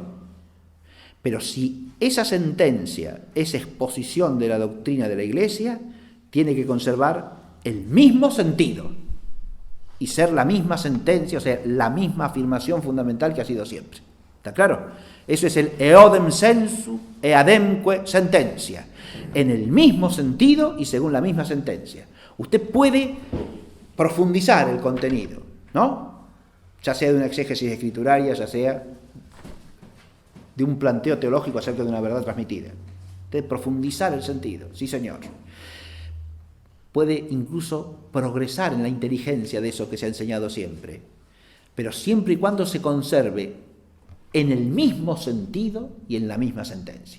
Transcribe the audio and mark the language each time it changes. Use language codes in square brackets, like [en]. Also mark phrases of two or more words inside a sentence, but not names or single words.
[es] Pero si esa sentencia es exposición de la doctrina de la Iglesia, tiene que conservar el mismo sentido y ser la misma sentencia, o sea, la misma afirmación fundamental que ha sido siempre. ¿Está claro? Eso es el [la] eodem sensu eademque sentencia, [es] en el mismo sentido y según la misma sentencia. Usted puede profundizar el contenido, ¿no? Ya sea de una exégesis escrituraria, ya sea de un planteo teológico acerca de una verdad transmitida. Usted profundizar el sentido, sí señor. Puede incluso progresar en la inteligencia de eso que se ha enseñado siempre, pero siempre y cuando se conserve en el mismo sentido y en la misma sentencia.